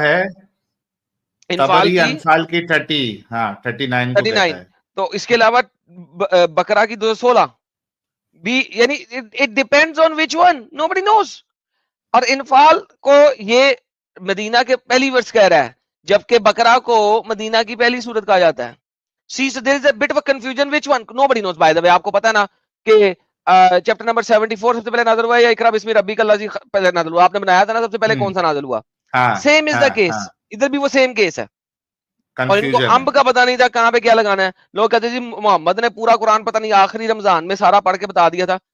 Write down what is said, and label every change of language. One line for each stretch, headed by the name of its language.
Urdu: ہے انفال کی 39 تو اس کے علاوہ بقرہ کی 216 بھی, یعنی
English: it depends on which one, nobody knows.
Urdu: اور انفال کو یہ مدینہ کے پہلی ورس کہہ رہا ہے جبکہ بقرہ کو مدینہ کی پہلی سورت کہا جاتا ہے.
English: See, so there is a bit of a confusion which one, nobody knows. By the way,
Urdu: آپ کو پتا نا کہ چیپٹر نمبر 74 سب سے پہلے نازل ہوا ہے یا اقرا بسم ربک الذی پہلے نازل ہوا؟ آپ نے بنایا تھا نا سب سے پہلے کون سا نازل ہوا؟
English: same is the case,
Urdu: ادھر بھی وہ سیم کیس ہے. اور ان کو امب کا پتا نہیں تھا کہاں پہ کیا لگانا ہے. لوگ کہتے جی محمد نے پورا قرآن پتہ نہیں آخری رمضان میں سارا پڑھ کے بتا دیا تھا.